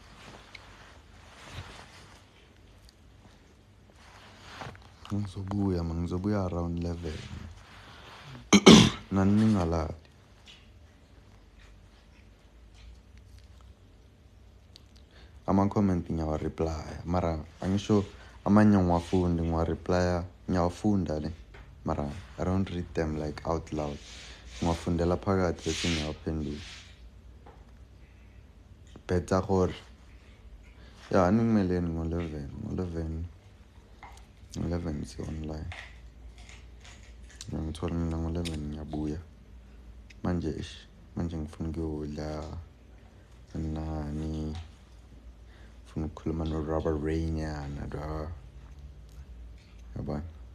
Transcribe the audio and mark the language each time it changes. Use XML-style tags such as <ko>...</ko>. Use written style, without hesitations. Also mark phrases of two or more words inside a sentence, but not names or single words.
<zu>Ngizobuya around 11 naningalali. Ama-comment ngiyawa-reply mara angisho amanye ngiwa-reply ngiyawafunda ne mara</zu> <en>I don't read them like out loud.</en> <zu>Ngiwafundela phakathi bese ngiyawaphendula. Betsa gore ya ningimeleni ngo-11 si-online. Ngithola mina ngo-11 ngiyabuya. Manje ngifuna ukuyodla nani ngifuna ukukhuluma no-Rubber Ray nyana yabona.</zu>